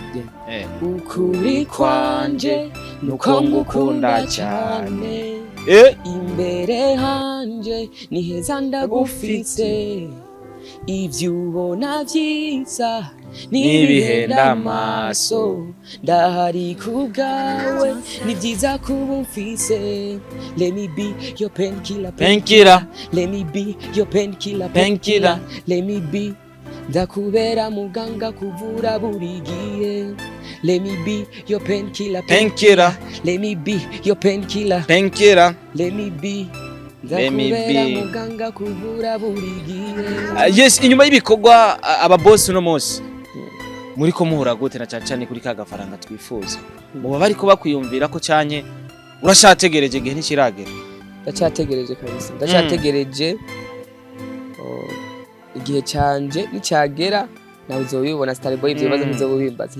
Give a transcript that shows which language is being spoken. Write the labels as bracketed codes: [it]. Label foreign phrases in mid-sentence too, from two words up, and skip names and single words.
[rn] ukuri kwanje nuko ngukunda cyane imbere hanje ni heza ndagufite ivyo ubona vyiza nibihenda amaso ndahari kubwawe ni vyiza kuba umfise [en] let me be your painkiller let me be your painkiller let me be [rn] ndakubera muganga kuvura buri gihe [en] Let me be your painkiller. Painkiller. Let me be your painkiller. Painkiller. Let me be. Let me be. [rn] Muganga kuvura burigiye. Yes, inyuma y'ibikorwa aba boss no munsi. Muri ko muhura gute na cyane kuri ka gafaranga twifuza. Muba bari ko bakwiyumvira ko cyanye urashategereje gihe ntikiragera. Ndacyategereje kabisa. Ndacyategereje igihe cyanje nicyagera nawe uzobibona Starboy ibyo bibazo ntizobimbaza.